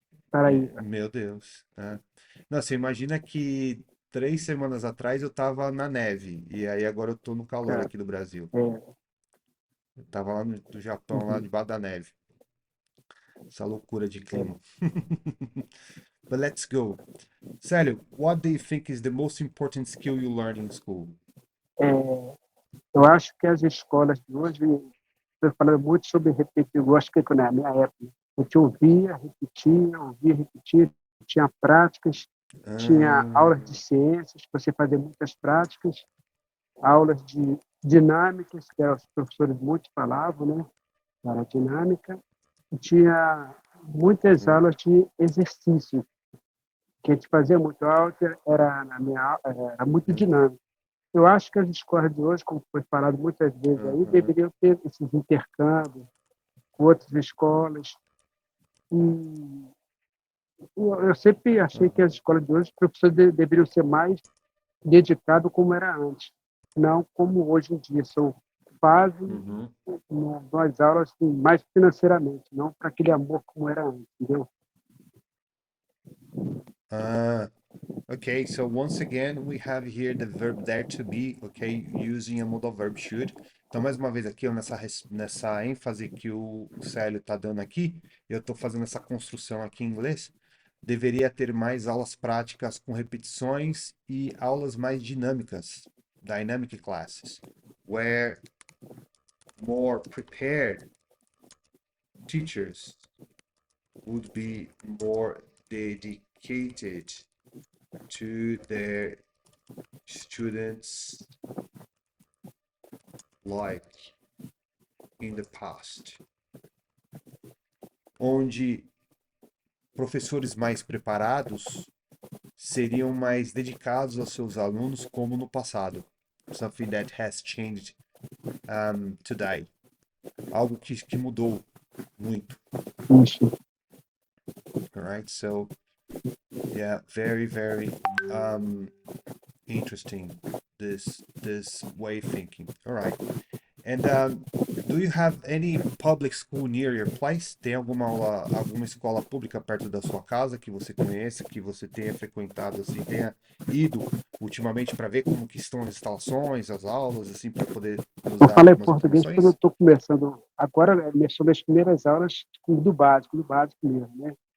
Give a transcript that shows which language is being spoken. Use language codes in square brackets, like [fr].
[pt] Peraí, meu Deus, né? Não, você imagina que 3 semanas atrás eu tava na neve, e aí agora eu tô no calor cara, aqui do Brasil. é, Eu tava lá no Japão, lá debaixo da neve. Essa loucura de clima. [en] But let's go. Célio, what do you think is the most important skill you learned in school? [pt] eu acho que as escolas de hoje, estou falando muito sobre repetir, eu acho que na minha época, a gente ouvia, repetia, tinha práticas, tinha Ah, aulas de ciências, você fazia muitas práticas, aulas de dinâmicas, que os professores muito falavam, né? Era dinâmica, e tinha muitas uhum, aulas de exercício, que a gente fazia muito aula, era, na minha, era muito uhum, dinâmico. Eu acho que as escolas de hoje, como foi falado muitas vezes aí, uhum. deveriam ter esses intercâmbios com outras escolas. E eu sempre achei que as escolas de hoje, os professores deveriam ser mais dedicados como era antes, não como hoje em dia. Fazem Uhum. nas aulas assim, mais financeiramente, não para aquele amor como era antes, entendeu? [en] Ah, okay, so once again, we have here the verb there to be, okay, using a modal verb should. [pt] Então, mais uma vez aqui, ó, nessa ênfase que o Célio está dando aqui, eu estou fazendo essa construção aqui em inglês. Deveria ter mais aulas práticas com repetições e aulas mais dinâmicas, [en] dynamic classes, where more prepared teachers would be more dedicated to their students like in the past, [pt] onde professores mais preparados seriam mais dedicados aos seus alunos como no passado. [en] Something that has changed today. [pt] Algo que mudou muito. Isso. [en] All right, so yeah, very, very interesting this way of thinking. All right. And do you have any public school near your place? [pt] Tem alguma escola pública perto da sua casa que você conheça, que você tenha frequentado assim, tenha ido ultimamente para ver como que estão as instalações, as aulas, assim, para poder nos Eu dar falo em algumas português porque eu informações? estou começando agora, sobre as primeiras aulas do básico mesmo, né?